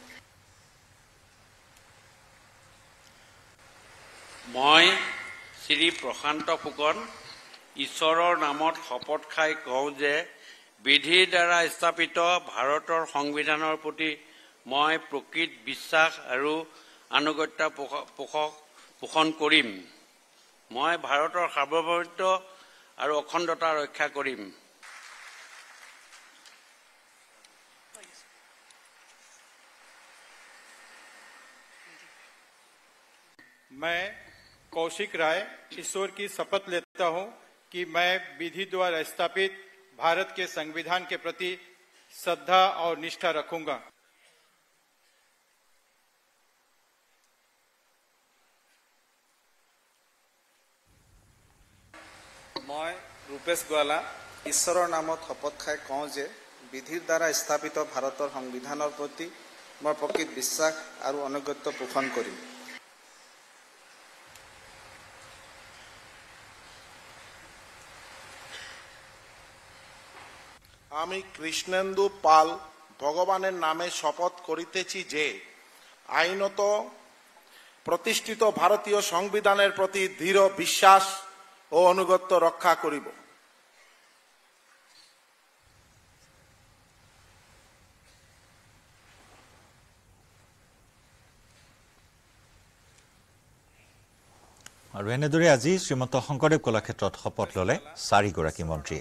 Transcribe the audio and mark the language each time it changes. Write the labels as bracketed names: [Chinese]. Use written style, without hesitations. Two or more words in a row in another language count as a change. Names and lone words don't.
[Assamese] মই শ্ৰী প্ৰশান্ত ফুকন ঈশ্বৰৰ নামত শপত খাই কওঁ যে বিধিৰ দ্বাৰা স্থাপিত ভাৰতৰ সংবিধানৰ প্ৰতি মই প্ৰকৃত বিশ্বাস আৰু আনুগত্য পোষণ কৰিম মই ভাৰতৰ সাৰ্বভৌমত্ব আৰু অখণ্ডতা ৰক্ষা কৰিম [Hindi] मैं कौशिक राय ईश्वर की शपथ लेता हूं कि मैं विधि द्वारा स्थापित भारत के संविधान के प्रति श्रद्धा और निष्ठा रखूंगा [Assamese] মই ৰূপেশ গোৱালা ঈশ্বৰৰ নামত শপত খাই কওঁ যে বিধিৰ দ্বাৰা স্থাপিত ভাৰতৰ সংবিধানৰ প্ৰতি মই প্ৰকৃত বিশ্বাস আৰু অনুগত্য পোষণ কৰিম [Bangla] আমি কৃষ্ণেন্দু পাল ভগবানের নামে শপথ করিতেছি যে আইনত প্রতিষ্ঠিত ভারতীয় সংবিধানের প্রতি দৃঢ় বিশ্বাস ও অনুগত্য রক্ষা করিব [Assamese] আৰু এনেদৰে আজি শ্ৰীমন্ত শংকৰদেৱ কলাক্ষেত্ৰত শপত ললে 4 গৰাকী মন্ত্ৰীয়ে